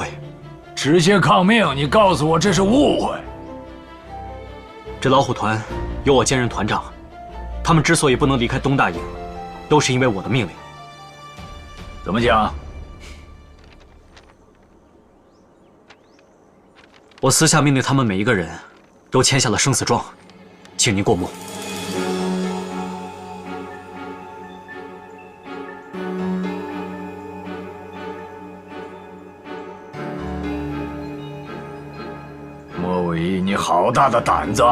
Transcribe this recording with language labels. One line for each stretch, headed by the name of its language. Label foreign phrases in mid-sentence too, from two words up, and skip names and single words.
Chinese: 直接抗命！你告诉我这是误会。这老虎团有我兼任团长，他们之所以不能離開東大營，都是因為我的命令。怎麼講？我私下命令他們每一個人都簽下了生死狀，請您過目。莫伟一，你好大的膽子！